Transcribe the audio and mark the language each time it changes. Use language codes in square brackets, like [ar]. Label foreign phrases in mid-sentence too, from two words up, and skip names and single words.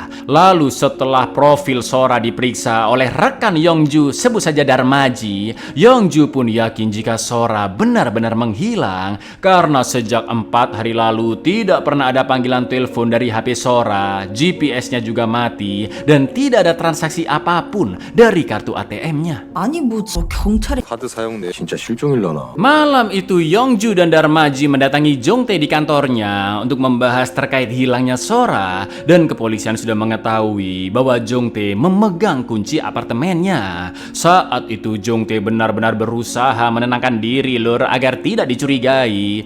[id] Lalu setelah profil Sora diperiksa oleh rekan Yongju, sebut saja Darmaji, Yongju pun yakin jika Sora benar-benar menghilang karena sejak 4 hari lalu tidak pernah ada panggilan telepon dari HP Sora, GPS-nya juga mati dan tidak ada transaksi apapun dari kartu ATM-nya. [ko] 아니 뭐 경찰이 카드 사용 내 진짜 실종일러나. [id] Malam itu Yongju dan Darmaji mendatangi Jong Tae di kantornya untuk membahas terkait hilangnya Sora, dan kepolisian sudah mengetahui bahwa Jong Tae memegang kunci apartemennya. Saat itu Jong Tae benar-benar berusaha menenangkan diri lur agar tidak dicurigai.